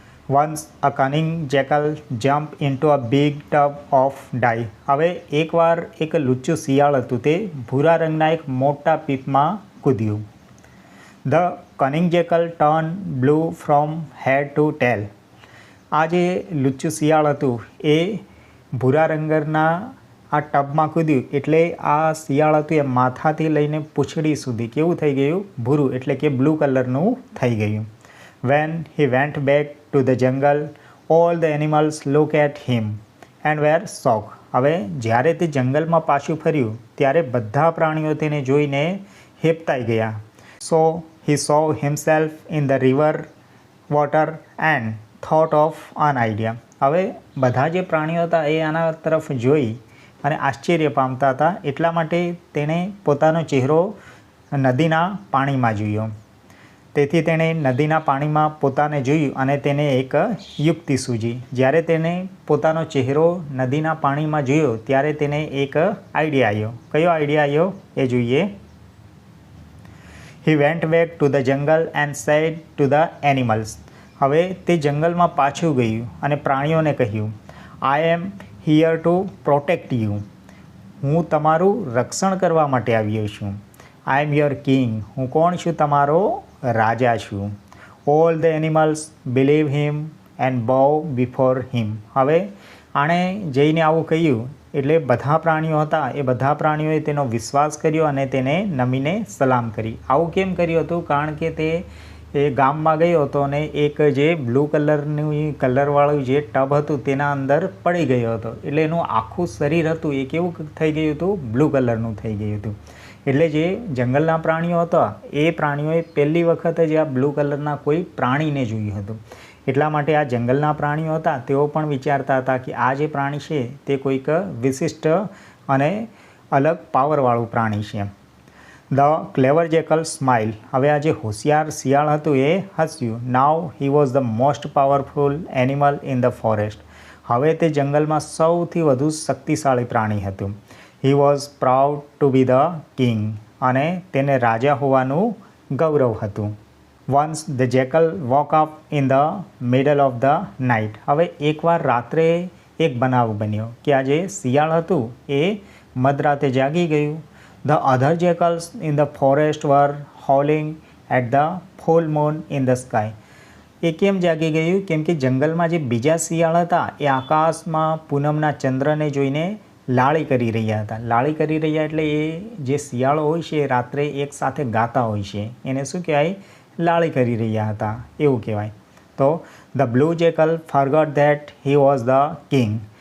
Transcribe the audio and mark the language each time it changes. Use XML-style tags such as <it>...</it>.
<en>Once a cunning jackal jumped into a big tub of dye.</en> <gu>હવે એકવાર એક લુચ્ચું શિયાળ હતું તે ભૂરા રંગના એક મોટા પીપમાં કૂદ્યું.</gu> <en>The cunning jackal turned blue from head to tail.</en> <gu>આ જે લુચ્ચું શિયાળ હતું એ ભૂરા રંગના આ ટબમાં કૂદ્યું એટલે આ શિયાળ હતું એ માથાથી લઈને પૂંછડી સુધી કેવું થઈ ગયું? ભૂરું એટલે કે બ્લુ કલરનું થઈ ગયું.</gu> <en>When he went back to the jungle, all the animals looked at him and were shocked.</en> <gu>હવે જ્યારે તે જંગલમાં પાછું ફર્યું ત્યારે બધા પ્રાણીઓ તેને જોઈને હેબતાઈ ગયા.</gu> <en>So he saw himself in the river water and thought of an idea.</en> <gu>હવે બધા જે પ્રાણીઓ હતા એ આના તરફ જોઈ અને આશ્ચર્ય પામતા હતા, એટલા માટે તેણે પોતાનો ચહેરો નદીના પાણીમાં જોયો. તેથી તેણે નદીના પાણીમાં પોતાને જોયું અને તેને એક યુક્તિ સૂજી. જ્યારે તેને પોતાનો ચહેરો નદીના પાણીમાં જોયો ત્યારે તેને એક આઈડિયા આવ્યો. કયો આઈડિયા આવ્યો એ જોઈએ.</gu> <en>He went back to the jungle and said to the animals.</en> <gu>હવે તે જંગલમાં પાછું ગયું અને પ્રાણીઓને કહ્યું,</gu> <en>I am here to protect you.</en> <gu>હું તમારું રક્ષણ કરવા માટે આવ્યો છું.</gu> <en>I am your king.</en> <gu>હું કોણ છું? તમારો રાજા છું.</gu> <en>All the animals believe him and bow before him.</en> <gu>હવે આણે જઈને આવું કહ્યું એટલે બધા પ્રાણીઓ હતા એ બધા પ્રાણીઓએ તેનો વિશ્વાસ કર્યો અને તેને નમીને સલામ કરી. આવું કેમ કર્યું હતું? કારણ કે તે એ ગામમાં ગયો હતો અને એક જે બ્લુ કલરનું કલરવાળું જે ટબ હતું તેના અંદર પડી ગયો હતો, એટલે એનું આખું શરીર હતું એ કેવું થઈ ગયું હતું? બ્લુ કલરનું થઈ ગયું હતું. એટલે જે જંગલના પ્રાણીઓ હતા એ પ્રાણીઓએ પહેલી વખત જ આ બ્લુ કલરના કોઈ પ્રાણીને જોયું હતું. એટલા માટે આ જંગલના પ્રાણીઓ હતા તેઓ પણ વિચારતા હતા કે આ જે પ્રાણી છે તે કોઈક વિશિષ્ટ અને અલગ પાવરવાળું પ્રાણી છે.</gu> <en>The clever jackal smile.</en> <gu>હવે આ જે હોશિયાર શિયાળ હતું એ હસ્યું.</gu> <en>Now he was the most powerful animal in the forest.</en> <gu>હવે તે જંગલમાં સૌથી વધુ શક્તિશાળી પ્રાણી હતું.</gu> <en>He was proud to be the king.</en> <gu>અને તેને રાજા હોવાનું ગૌરવ હતું.</gu> <en>Once the jackal woke up in the middle of the night.</en> <gu>હવે એકવાર રાત્રે એક બનાવ બન્યો કે આ જે શિયાળ હતું એ મધરાતે જાગી ગયું.</gu> <en>The other jackals in the forest were howling at the full moon in the sky.</en> <gu>એ કેમ જાગી ગયું? કેમ કે જંગલમાં જે બીજા શિયાળ હતા એ આકાશમાં પૂનમના ચંદ્રને જોઈને લાળી કરી રહ્યા હતા. લાળી કરી રહ્યા એટલે એ જે શિયાળો હોય છે એ રાત્રે એક સાથે ગાતા હોય છે, એને શું કહેવાય? લાળી કરી રહ્યા હતા એવું કહેવાય. તો</gu> <en>The blue jackal forgot that he was the king.</en>